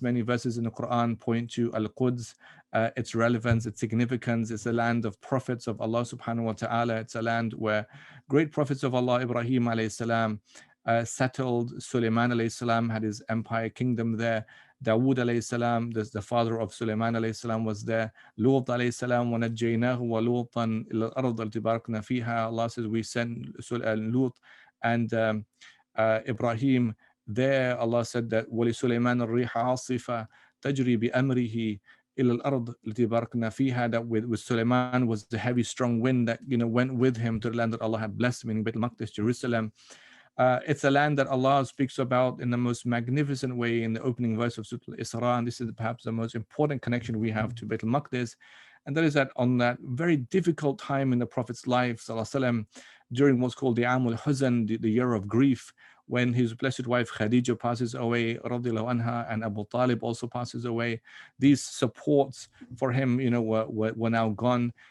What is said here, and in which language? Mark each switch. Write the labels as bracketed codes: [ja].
[en] Many verses in the Quran point to al-Quds, its relevance, its significance. It's a land of prophets of Allah subhanahu wa ta'ala. It's a land where great prophets of Allah, Ibrahim alayhi salam, settled. Sulaiman alayhi salam had his empire kingdom there. Dawood alayhi salam, the father of Sulaiman alayhi salam, was there. [ar] Lut alayhi salam, وَنَجَّيْنَاهُ وَلُوطًا إِلَى الْأَرْضِ الَّتِي بَارَكْنَا فِيهَا. [en] Allah says we sent Lut and Ibrahim there. Allah said that [ar] وَلِسُلَيْمَانَ الرِّيحَ عَاصِفَةً تَجْرِي بِأَمْرِهِ إِلَى الْأَرْضِ الَّتِي بَارَكْنَا فِيهَا. [en] That with Sulaiman was the heavy strong wind that went with him to the land that Allah had blessed, meaning Beit al-Maqdis, Jerusalem. It's a land that Allah speaks about in the most magnificent way in the opening verse of Surah Al-Isra, and this is perhaps the most important connection we have to Beit al-Maqdis, and that is that on that very difficult time in the Prophet's life, sallallahu, during what's called the Amul Huzn, the year of grief, when his blessed wife Khadija passes away, radiallahu anha, and Abu Talib also passes away, these supports for him, were now gone.